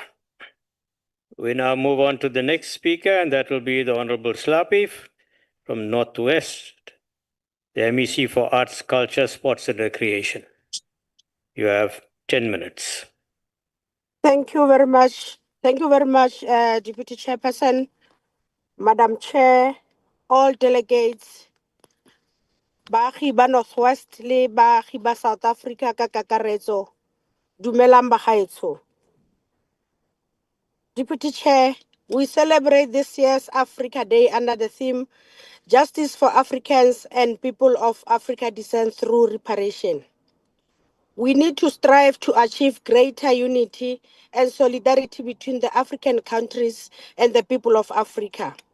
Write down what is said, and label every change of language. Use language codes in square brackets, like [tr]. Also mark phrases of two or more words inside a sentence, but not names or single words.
[en] We now move on to the next speaker, and that will be the Honorable Slapi from Northwest, the MEC for Arts, Culture, Sports and Recreation. You have 10 minutes. Thank you very much. Thank you very much, Deputy Chairperson, Madam Chair, all delegates, [tn] baagi ba Northwest le baagi ba South Africa ka kakaretso. Dumelang bagaetsho. [en] Deputy Chair, we celebrate this year's Africa Day under the theme Justice for Africans and People of Africa Descent Through Reparation. We need to strive to achieve greater unity and solidarity between the African countries and the people of Africa.